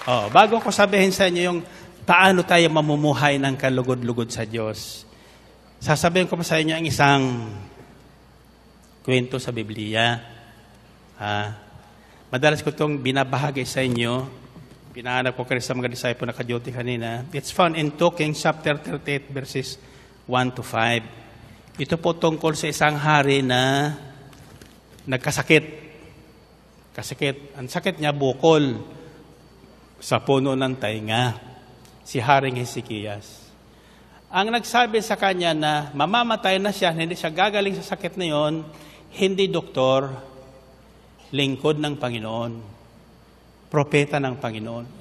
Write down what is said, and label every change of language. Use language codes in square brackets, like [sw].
[tl] Bago ko sabihin sa inyo yung paano tayo mamumuhay ng kalugod-lugod sa Diyos, sasabihin ko pa sa inyo ang isang kwento sa Biblia. Madalas ko itong binabahagi sa inyo. Pinahanap ko kayo sa mga disciple na ka-duty kanina. [en] It's found in 2 Kings chapter 38 verses 1 to 5. [tl] Ito po tungkol sa isang hari na nagkasakit. Ang sakit niya bukol sa puno ng tainga. Si Haring Hezekias. Ang nagsabi sa kanya na mamamatay na siya, hindi siya gagaling sa sakit na yon, hindi doktor, lingkod ng Panginoon, propeta ng Panginoon.